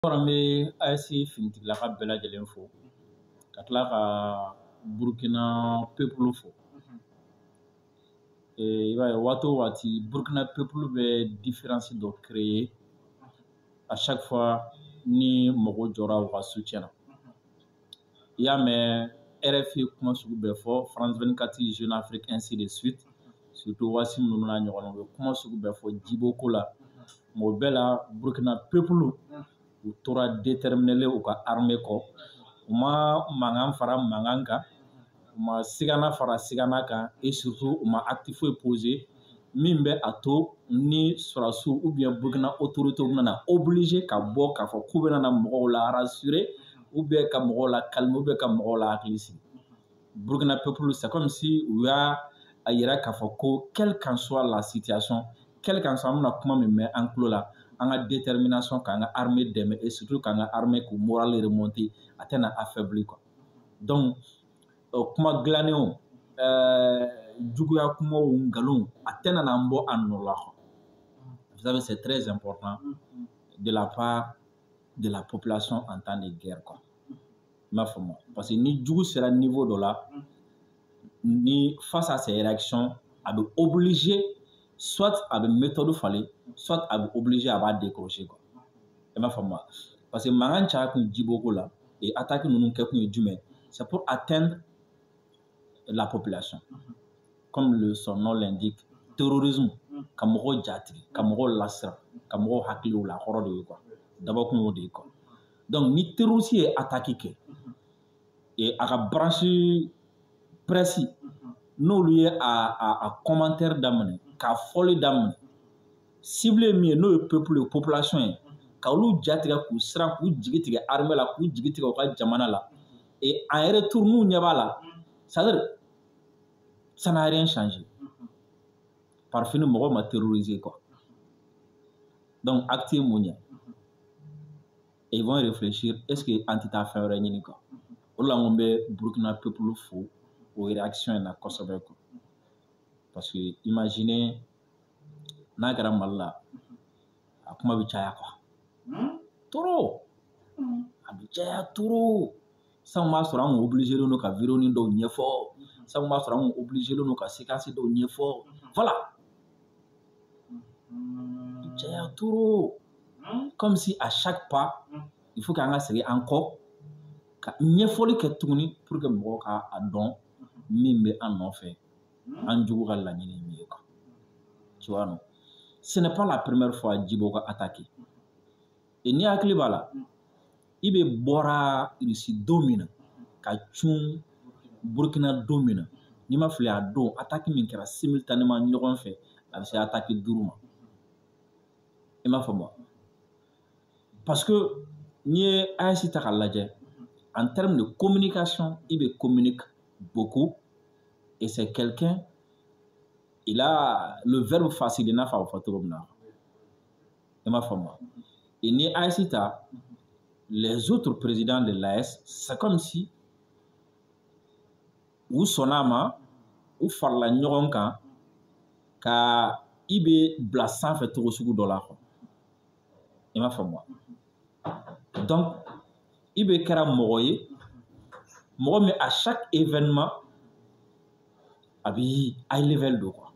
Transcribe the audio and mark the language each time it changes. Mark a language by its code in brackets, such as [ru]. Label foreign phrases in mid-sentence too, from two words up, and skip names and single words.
[bm] An bɛ AES finitigilaka bɛɛ lajɛlen fo ka tila ka Burukina peuple fo. I b'a ye waati o waati Burukina peuple bɛ différence dɔ créer [fr] à chaque fois [bm] ni mɔgɔ jɔra u ka soutien na. I y'a mɛn RFI kuma sugu bɛɛ fɔ, France 24, Jeune Afrique, [fr] ainsi de suite, surtout [bm] Wassim ninnu n'a ɲɔgɔnnaw bɛ kuma sugu bɛɛ fɔ Djibo ko la. Mɔgɔ bɛɛ la Burukina peuple u tora déterminé u ka armée kɔ. U ma mankan fara mankan kan, u ma sigana fara sigana kan, [fr] et surtout [bm] u ma acte foyi posé min bɛ a to ni sɔrɔdasiw [fr] ou bien [bm] Burukina autorités bɛna obligé ka bɔ k'a fɔ k'u bɛna mɔgɔw la rassurer [fr] ou bien [bm] ka mɔgɔw la calmer [fr] ou bien [bm] ka mɔgɔw la hakili sigi. Burukina peuple [fr] c'est comme si [bm] u y'a yira k'a fɔ ko [fr] quelle qu'en soit la situation, quelle qu'en soit [bm] an bɛna kuma min mɛn an tulo la, an ka détermination k'an ka armée dɛmɛ [fr] et surtout [bm] k'an ka armée k'u moral remonter a tɛna affaiblir quoi. Donc kuma dilannen juguya kumaw nkalonw a tɛna n'an bɔ a nɔ la quoi. [fr] Vous savez c'est très important de la part de la population en temps de guerre quoi. [bm] I m'a faamu [fr] parce que [bm] ni jugu sera niveau dɔ la, ni [fr] face à ces réactions [bm] a bɛ obligé soit a bɛ méthode falen, soit a bɛ obligé a b'a décrocher quoi. I m'a faamu [fr] parce que [bm] mankan caya kun Djibo ko la [fr] et attaque [bm] ninnu kɛ kun ye jumɛn? [fr] C'est pour atteindre la population. Comme son nom l'indique, [bm] terrorisme, ka mɔgɔw jatigi, ka mɔgɔw lasiran, ka mɔgɔw hakiliw la hɔrɔn de ye quoi. Dabɔ kun y'o de ye quoi. Donc ni terroriste ye attaque kɛ et a ka [fr] branche presse [bm] n'olu ye a commentaire daminɛ, ka fɔli daminɛ, cible min ye n'o ye peuple ye, population ye, ka olu jatigɛ k'u siran k'u jigi tigɛ armée la, k'u jigi tigɛ u ka jamana la, [fr] et en retour [bm] n'u ɲɛ b'a la, [fr] c'est-à-dire ça n'a rien changé. Par fini [bm] mɔgɔw ma terroriser quoi. Donc acte ye mun ye? [fr] Et ils vont réfléchir, est-ce que [bm] an tɛ taa fɛn wɛrɛ ɲini quoi. O la n ko n bɛ Burukina peuple fo o réaction in na kosɛbɛ quoi. [fr] Parce que imaginez [bm] n'a kɛra Mali la, a kuma bɛ caya quoi. Trop! A bɛ caya trop! Sisan b'a sɔrɔ an obligé don ka vidéo dɔw ɲɛfɔ, sisan b'a sɔrɔ an obligé don ka séquence dɔw ɲɛfɔ, voilà. A bɛ caya trop! [fr] Comme si à chaque pas, il faut [bm] qu'an ka segin an kɔ ka ɲɛfɔli kɛ tuguni [fr] pour que [bm] mɔgɔw ka dɔn min bɛ an nɔfɛ, an jugu ka laɲini ye min ye quoi. [fr] Tu vois non? Ce n'est pas la première fois Djibo ka attaqué. [bm] Et n'i hakili b'a la, i bɛ bɔra Russie don min na ka cun Burukina don min na, n'i ma fili a don attaque min kɛra simultanément ɲɔgɔn fɛ a bɛ se attaque 5 ma. I m'a faamu? Parce que n'i ye AES ta k'a lajɛ, [fr] en termes de communication, il communique beaucoup et c'est quelqu'un, il a le verbe facile, il n'a pas fait trop bien. [bm] Il m'a faamu? Et ni AES ta, [fr] les autres présidents de l'AES, c'est comme si [bm] ou sonama ou farla ɲɔgɔn kan ka i bɛ bila sanfɛ cogo sugu dɔ la quoi. I m'a faamu? Donc i bɛ kɛra mɔgɔ ye, mɔgɔ min [fr] à chaque événement [bm] a bɛ [en] high level [bm] don quoi.